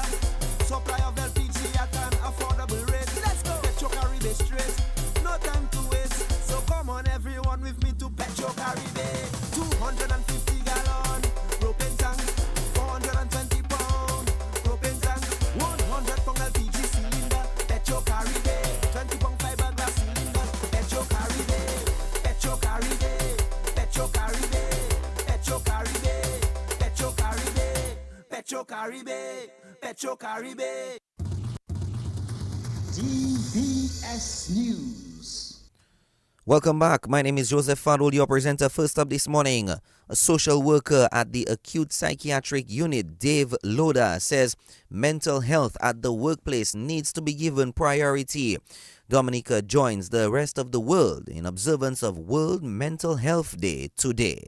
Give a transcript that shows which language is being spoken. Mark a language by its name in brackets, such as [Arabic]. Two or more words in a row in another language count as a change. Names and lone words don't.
[English] Supply of LPG at an affordable rate. Let's go. Petro Caribe straight. No time to waste. So come on everyone with me to Petro Caribe. 250 gallon propane tank. 420 pound propane tank. 100 pound LPG cylinder. Petro Caribe. 20 pound fiberglass cylinder. Petro Caribe. Petro Caribe. Petro Caribe. Petro Caribe. Petro Caribe. Petro Caribe. Petro Caribe. DBS News. Welcome back. My name is Joseph Fadul, your presenter. First up this morning, a social worker at the Acute Psychiatric Unit, Dave Loda, says mental health at the workplace needs to be given priority. Dominica joins the rest of the world in observance of World Mental Health Day today.